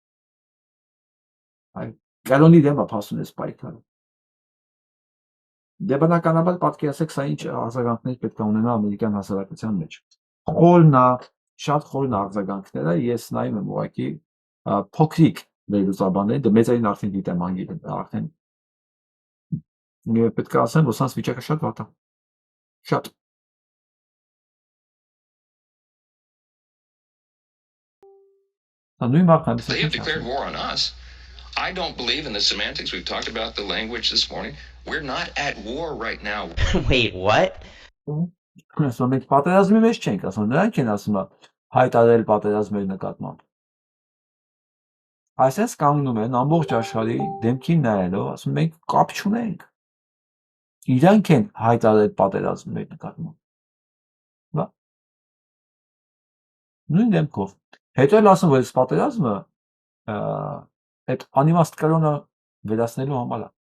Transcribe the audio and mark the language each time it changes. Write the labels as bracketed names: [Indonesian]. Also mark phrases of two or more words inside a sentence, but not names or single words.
[Armenian] Այ կրոնի դեմ է փաստ ունես պայքարը։ Դե բնականաբար պատկերացեք, սա ինչ արձագանքներ պետք է ունենա ամերիկյան հասարակության մեջ։ Խորն է, շատ խորն արձագանքները, ես նայում եմ ուղղակի փոքրիկ վերլուծաբաններ, դե մեծերին արդեն գիտեմ անգլերեն, արդեն պետք է ասեմ, որ սրանց վիճակը շատ վատ է։ Շատ։ They [English] have declared war on us. I don't believe in the semantics. We've talked about the language this morning. We're not at war right now. Wait, what? [Armenian] Ասում ենք պատերազմի մեջ չենք ասում, նրանք են ասում հայտարարել պատերազմի նկատմամբ։ Այսպես կանգնում են ամբողջ աշխարհի դեմքին նայելով, ասում մենք կապ չունենք։ Իրանք են հայտարարել պատերազմի նկատմամբ։ Բա։ Նույն դեմքով։ Հետո էլ ասում, որ այս պատերազմը այդ անիմաստ կրոնը վերացնելու համար է։